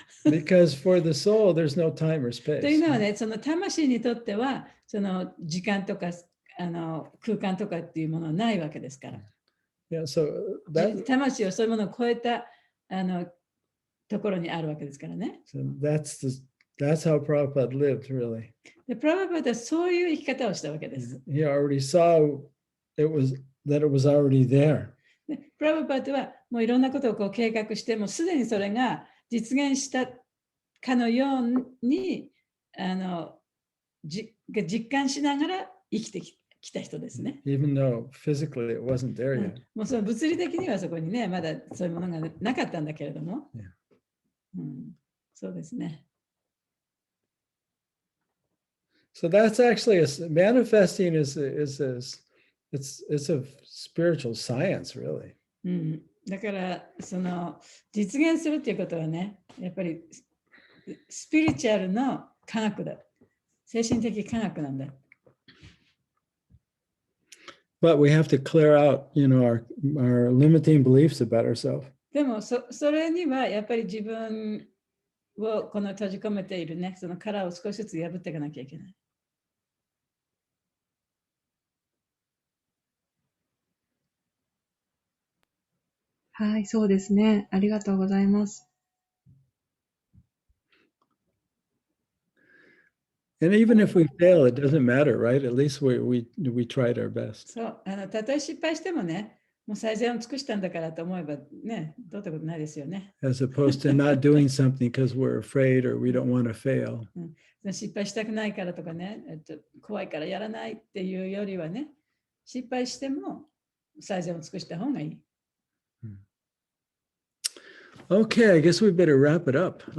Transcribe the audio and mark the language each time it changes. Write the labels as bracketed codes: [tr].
[en] Because for the soul, there's no time or [ja] という [en] space. [ja] のはね、その魂にとっては、その時間とか空間とかっていうものはないわけですから。 [en] Yeah, so that [ja] 魂はそういうものを超えたところにあるわけですからね。 [en] so that's how Prabhupada lived, really. [ja] で、プラバパダはそういう生き方をしたわけです。 [en] He already saw that it was already there. [ja] でプラバパダはもういろんなことをこう計画して、もうすでにそれが実現したかのように実感しながら生きてきた人ですね。 [en] Even though physically it wasn't there yet. [ja] もうその物理的にはそこにね、まだそういうものがなかったんだけれども、そうですね。 [en] So that's actually manifesting it's a spiritual science, really. [ja] だからその実現するっていうことはね、やっぱりスピリチュアルの科学だ。精神的科学なんだ。 [en] But we have to clear out, our limiting beliefs about ourselves. [ja] でもそれにはやっぱり自分をこの閉じ込めているね、その殻を少しずつ破っていかなきゃいけない。はい、そうですね。ありがとうございます。 [en] And even if we fail, it doesn't matter, right? At least we tried our best. [ja] そう、たとえ失敗してもね、もう最善を尽くしたんだからと思えばね、どうってことないですよね。 As opposed to not doing something because we're afraid or we don't want to fail. 失敗したくないからとかね、怖いからやらないっていうよりはね、失敗しても最善を尽くした方がいい。 [en] Okay, I guess we better wrap it up.